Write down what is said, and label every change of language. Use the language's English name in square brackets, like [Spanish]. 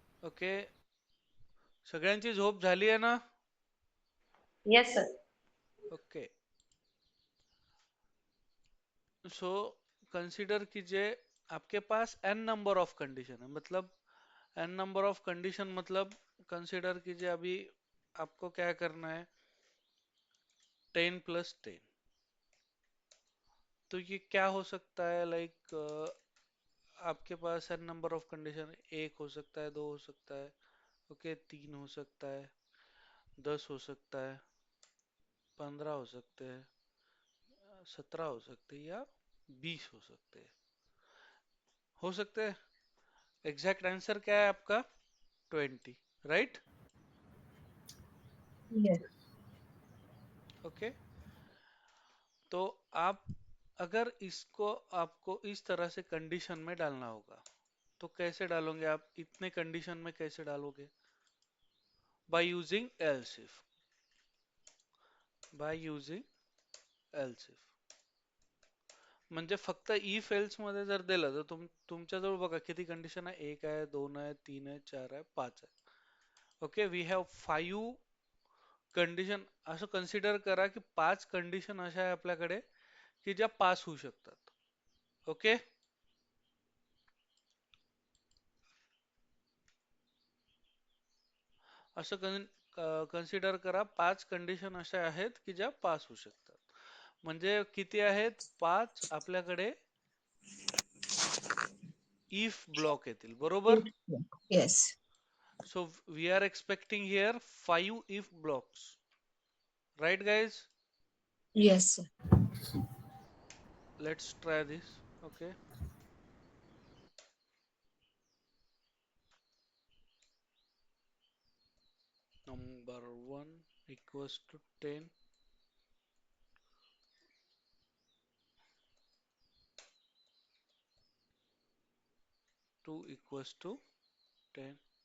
[Marathi] Okay, सगळ्यांची झोप झाली आहे ना? [English] Yes, sir. Okay, so consider [Hindi] कीजिए आपके पास [English] n number of condition है। [Hindi] मतलब n नंबर ऑफ कंडीशन मतलब कंसीडर कीजिए अभी आपको क्या करना है? 10 + 10। तो ये क्या हो सकता है? लाइक आपके पास n नंबर ऑफ कंडीशन, एक हो सकता है, दो हो सकता है, ओके, तीन हो सकता है, 10 हो सकता है, 15 हो सकते हैं, 17 हो सकते हैं, या 20 हो सकते हैं। हो सकते हैं। एग्जैक्ट आंसर क्या है आपका? [English] 20, right? Yes. [Hindi] ओके, तो आप अगर इसको आपको इस तरह से कंडीशन में डालना होगा, तो कैसे डालोगे आप? इतने कंडीशन में कैसे डालोगे? [English] by using else if, [Marathi] by using else if म्हणजे फक्त इफ एल्स मध्ये जर दिलं तर तुमच्याजवळ बघा किती कंडिशन आहे, एक आहे, दोन आहे, तीन आहे, चार आहे, पाच आहे. Okay, [English] We have 5 condition. [Marathi] असं कन्सिडर करा की पाच कंडिशन अशा आहे आपल्याकडे की ज्या पास होऊ शकतात. ओके, असं कन्सिडर करा पाच कंडिशन अशा आहेत की ज्या पास होऊ शकतात. म्हणजे किती आहेत? पाच आपल्याकडे इफ ब्लॉक येतील, बरोबर? [English] If. Yes. So we are expecting here 5 if blocks, right guys? Yes, sir. Let's try this. Okay, number 1 equals to 10, 2 equals to 10.